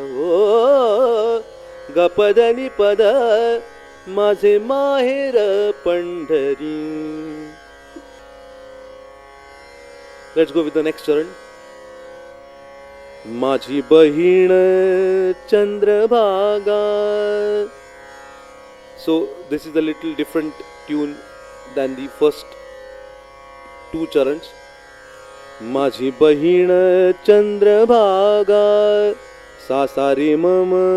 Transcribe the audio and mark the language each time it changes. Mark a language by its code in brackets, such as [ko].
[mr] ओ ग प द नि प द माझे माहेर Pandhari. [en] Let's go with the next charan. [mr] माझी बहीण Chandrabhaga. [en] So this is a little different tune than the first two charans. [mr] माझी बहीण चंद्रभागा सा सा रे मम.